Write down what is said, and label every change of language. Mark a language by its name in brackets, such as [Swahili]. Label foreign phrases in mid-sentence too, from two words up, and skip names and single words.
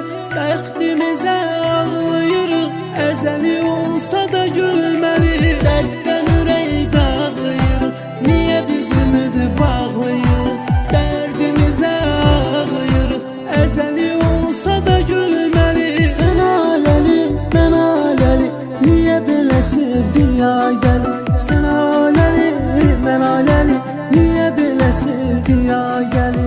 [Azerbaijani] Bəxtimizə ağlayırıq, əzəli olsa da gülməli. Dərddən ürək dağlayırıq, niyə biz ümidi bağlayırıq. Dərdimizə ağlayırıq, əzəli olsa da gülməli. [Turkish] Sen aleli, ben aleli, niye belə sevdin ya gel. Sen aleli, ben aleli, niye belə sevdin ya gel.